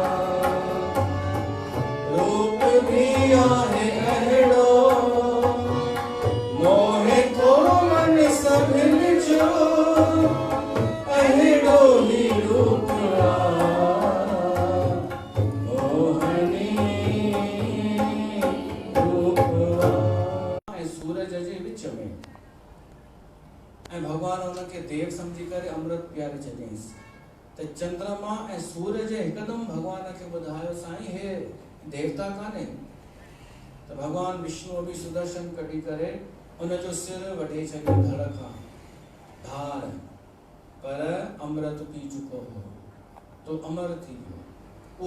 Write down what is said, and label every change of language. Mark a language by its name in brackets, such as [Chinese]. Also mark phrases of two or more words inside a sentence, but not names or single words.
[Sindhi] रूप दिया है अहड़ो, मोहे थो मन सभिन जो, अहड़ो ही रूपवा मोहनी रूपवा। ऐं सूरज जे विच में ऐं भगवान उनखे देव समझी करे अमृत प्यारे छॾियईंसि त चंद्रमा ऐं सूरज हिकदमि भगवान खे ॿुधायो साईं हे देवता कान्हे, त भगवान विष्णु बि सुदर्शन कढी करे उनजो सिर वढे छॾियो धड़ खां धार, पर अमृत पी चुको हो तो अमर थी वियो।